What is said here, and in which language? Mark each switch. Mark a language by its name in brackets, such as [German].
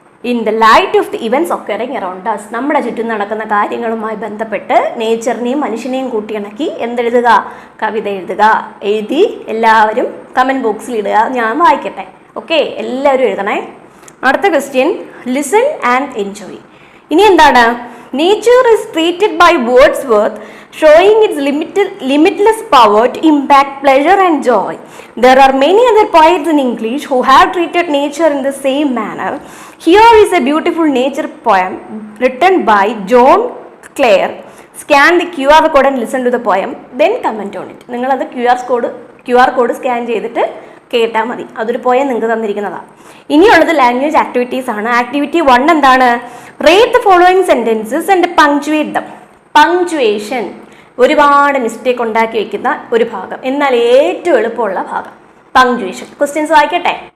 [English] In the light of the events occurring around us. [Malayalam] നമ്മുടെ ചുറ്റും നടക്കുന്ന കാര്യങ്ങളുമായി ബന്ധപ്പെട്ട് നേച്ചറിനെയും മനുഷ്യനെയും കൂട്ടിയിണക്കി എന്തെഴുതുക? കവിത എഴുതുക. എഴുതി എല്ലാവരും കമൻറ്റ് ബോക്സിൽ ഇടുക, ഞാൻ വായിക്കട്ടെ. ഓക്കെ, എല്ലാവരും എഴുതണേ. അടുത്ത ക്വസ്റ്റ്യൻ, [English] Listen and enjoy. [Malayalam] ഇനി എന്താണ്? [English] Nature is treated by Wordsworth showing its limitless power to impact pleasure and joy. There are many other poets in English who have treated nature in the same manner. Here is a beautiful nature poem written by John Clare. Scan the QR code and listen to the poem, then comment on it. [Malayalam] നിങ്ങളത് QR code scan ചെയ്തിട്ട് കേട്ടാൽ മതി. അതൊരു poem നിങ്ങൾക്ക് തന്നിരിക്കുന്നതാണ്. ഇനിയുള്ളത് language activities ആണ്. Activity 1 എന്താണ്? [English] Read the following sentences and punctuate them. [Malayalam] Punctuation ഒരുപാട് മിസ്റ്റേക്ക് ഉണ്ടാക്കി വെക്കുന്ന ഒരു ഭാഗം, എന്നാൽ ഏറ്റവും എളുപ്പമുള്ള ഭാഗം പങ്ക്ച്വേഷൻ. ക്വസ്റ്റ്യൻസ് വായിക്കട്ടെ.